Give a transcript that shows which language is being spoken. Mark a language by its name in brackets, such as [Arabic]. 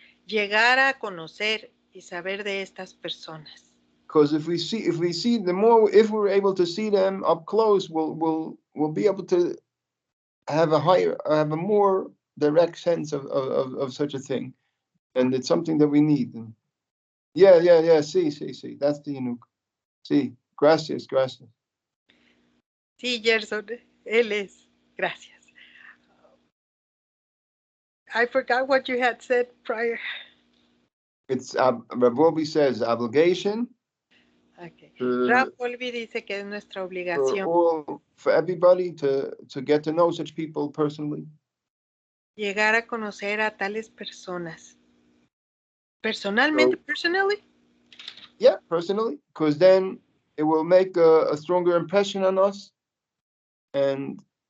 [Spanish] llegar a conocer y saber de estas personas. [English] Because if we see the more, if we're able to see them up close, we'll be able to have a more direct sense of such a thing, and it's something that we need. And yeah. Sí. That's the Inuk. Sí. Gracias. [Spanish] Sí, Gerson, él es. Gracias. [English] I forgot what you had said prior. It's Rav Wolbe says obligation. Okay. For, [Spanish] Ralph Wolbe dice que es nuestra obligación [English] for everybody to get to know such people personally. [Spanish] llegar a conocer a tales personas. Personalmente, [English] So, personally? yeah, personally, because then it will make a stronger impression on us, and